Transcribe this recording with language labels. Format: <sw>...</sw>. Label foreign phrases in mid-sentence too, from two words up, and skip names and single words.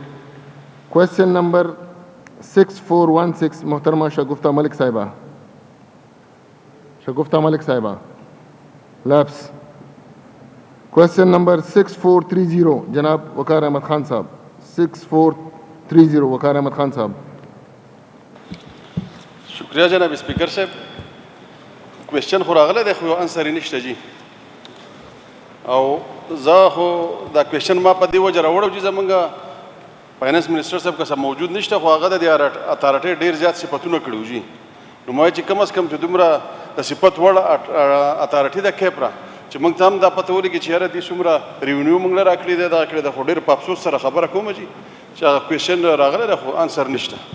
<ur>کویشچن نمبر 6416 محترمہ شگفتہ ملک صاحبہ، شگفتہ ملک صاحبہ. لیپس. کویشچن نمبر 6430 جناب وقار احمد خان صاحب، 6430 وقار احمد خان صاحب. شکریہ جناب اسپیکر صاحب.</ur> <ps>کویشچن خو راغلی دی خو انسر یې نشته جی، او زه خو دا کویشچن ما په دې وجه راوړم چې زمونږ</ps> <en>finance minister</en> <ps>صاحب که څه موجود نشته، خو هغه د دې اتارټۍ ډېر زیات صفتونه کړي جی. نو ما چې</ps> <ur>کم از کم</ur> <ps>چې دومره د صفت وړ اتارټي ده کیپرا چې موږ ته هم دا پته ولګي چې یاره دې څومره ریونیو موږ له راکړې دی دا کړې ده، خو ډېر په افسوس سره خبره کوم جی چې هغه کویشچن راغلی دی خو انسر نشته.</ps>